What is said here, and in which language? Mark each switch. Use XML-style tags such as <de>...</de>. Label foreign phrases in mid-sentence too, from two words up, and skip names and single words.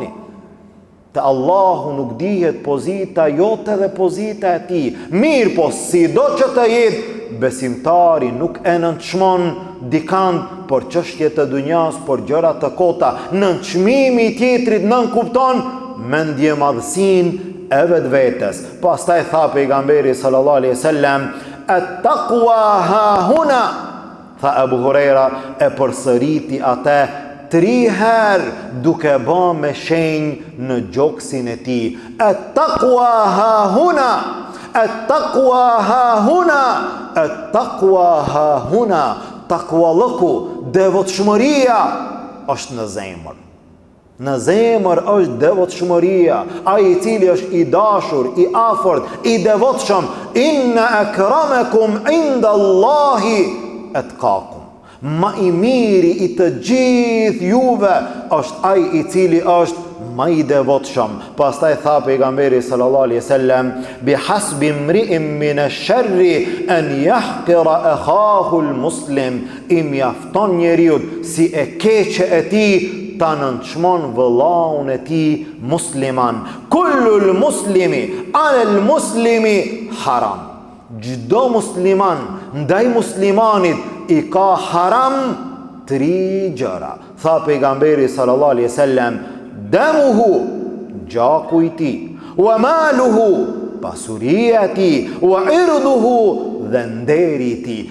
<sq>Te Allahu nuk dihet pozita jote dhe pozita e tij. Mirë po, sido që të jetë, besimtari nuk e nënçmon dikan për çështje të dunjas, për gjëra të kota. Nënçmimi i tjetrit nënkupton mendje madhësinë e vetvetes. Pastaj tha pejgamberi</sq> <ar>صلى الله عليه وسلم, التقوى ها هنا.</ar> <sq>Tha Abu Huraira, e përsëriti atë 3 herë duke ba me shenjë në gjoksin e tij.</sq> <ar>التقوى ها هنا التقوى ها هنا التقوى ها هنا, at-taqwa ha huna.</ar> <sq>Takuallëku, devotshmëria është në zemër. Në zemër është devotshmëria. Ai i cili është i dashur, i afërt, i devotshëm,</sq> <ar>إن أكرمكم عند الله أتقاكم.</ar> <sq>Ma i miri i të gjithë juve është ai i cili është ma i devotshëm. Pastaj tha pejgamberi</sq> <ar>صلى الله عليه وسلم, بحسب امرئ من الشر أن يحقر أخاه المسلم.</ar> <sq>I mjafton njeriu si e keqe e tij ta nënçmon vëllaun e tij musliman.</sq> <ar>كل المسلم على المسلم حرام.</ar> <sq>Çdo musliman ndaj muslimanit i ka haram 3 gjëra. Tha pejgamberi</sq> <ar>صلى الله عليه وسلم,</ar> <sq>damuhu, gjaku i tij,</sq> <ar>وماله,</ar> <sq>pasuria e tij,</sq> <ar>وعرضه,</ar> <sq>dhe nderi i tij.</sq>